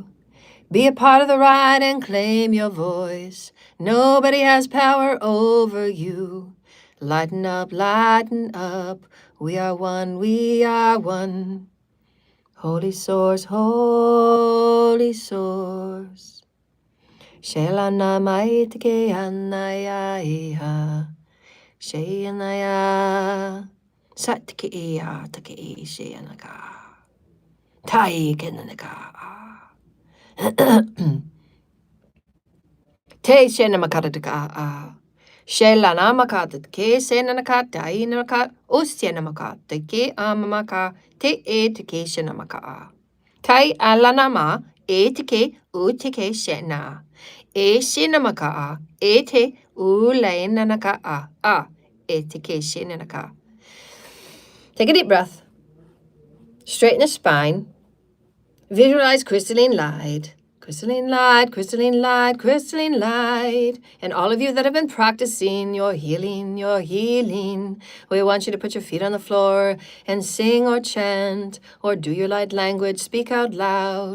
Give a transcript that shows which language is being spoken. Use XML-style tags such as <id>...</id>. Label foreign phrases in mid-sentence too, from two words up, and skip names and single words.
<en>Be a part of the ride and claim your voice. Nobody has power over you. Lighten up, lighten up. We are one, we are one. Holy source, holy source. Shelana maitike anaya iha. Sheyanaya. Satke ea take sheyanaka. Tai kenanaka. Te shenamakataka. Shelana makata ke senanaka dainaka. Usyanamaka ke amamaka. Te e take shenamaka. Tai alanama e take utike shena. E shinamaka, e te ulainanaka e te ke shinanaka. Take a deep breath. Straighten the spine. Visualize crystalline light. Crystalline light, crystalline light, crystalline light. And all of you that have been practicing your healing, we want you to put your feet on the floor and sing or chant or do your light language, speak out loud.</en>